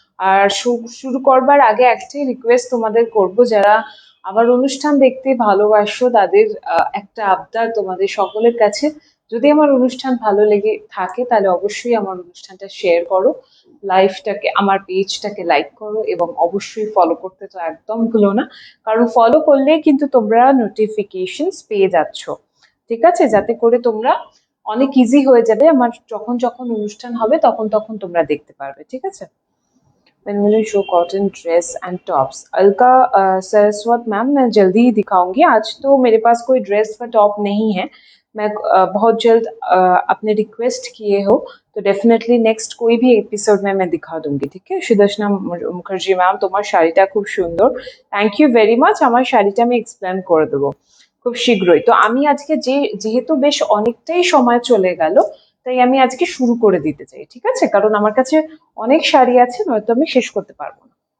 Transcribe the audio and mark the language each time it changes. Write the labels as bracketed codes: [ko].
[bn] আর শুরু করবার আগে একটাই রিকোয়েস্ট তোমাদের করব, যারা আমার অনুষ্ঠান দেখতে ভালোবাসো তাদের একটা আবদার তোমাদের সকলের কাছে, যদি আমার অনুষ্ঠান ভালো লেগে থাকে তাহলে অবশ্যই আমার অনুষ্ঠানটা শেয়ার করো, লাইভটাকে, আমার পেজটাকে লাইক করো, এবং অবশ্যই ফলো করতে তো একদম ভুলো না, কারণ ফলো করলে কিন্তু তোমরা নোটিফিকেশনস পেয়ে যাচ্ছ, ঠিক আছে? যাতে করে তোমরা অনেক ইজি হয়ে যাবে, আমার যখন যখন অনুষ্ঠান হবে তখন তখন তোমরা দেখতে পারবে, ঠিক আছে? [en] When will you show cotton dress and tops? [hi] Alka Saraswat ma'am, मैं जल्दी ही दिखाऊंगी, आज तो मेरे पास कोई ड्रेस व टॉप नहीं है, मैं बहुत जल्द अपने रिक्वेस्ट किए हो तो डेफिनेटली नेक्स्ट कोई भी एपिसोड में मैं दिखा दूंगी, ठीक है? [bn] সুদর্শনা মুখার্জি ম্যাম, তোমার শাড়িটা খুব সুন্দর, [en] thank you very much, [bn] আমার শাড়িটা আমি এক্সপ্লেন করে দেবো খুব শীঘ্রই। তো আমি আজকে যেহেতু বেশ অনেকটাই সময় চলে গেল, তাই আমি আজকে শুরু করে দিতে চাই, ঠিক আছে? কারণ আমার কাছে অনেক শাড়ি আছে, নয়তো আমি শেষ করতে পারবো না।